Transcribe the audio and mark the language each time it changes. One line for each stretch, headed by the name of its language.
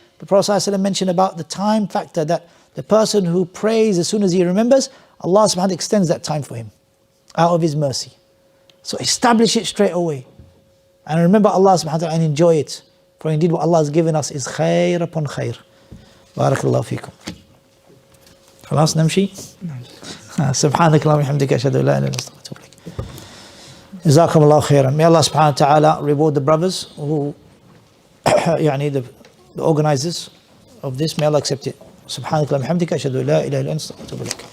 English: The Prophet ﷺ mentioned about the time factor, that the person who prays as soon as he remembers, Allah subhanahu wa ta'ala extends that time for him out of his mercy. So establish it straight away. And remember Allah subhanahu wa ta'ala and enjoy it. For indeed what Allah has given us is khair upon khair. Barakallahu feekum.
Arabic: خلاص نمشي؟ سبحانك اللهم وبحمدك أشهد أن لا إله إلا أنت أستغفرك وأتوب إليك. جزاكم الله خيرا.
English: May Allah subhanahu wa ta'ala reward the brothers who the organizers of this. May Allah accept it.
Arabic: سبحانك اللهم وبحمدك أشهد أن لا إله إلا أنت أستغفرك وأتوب إليك.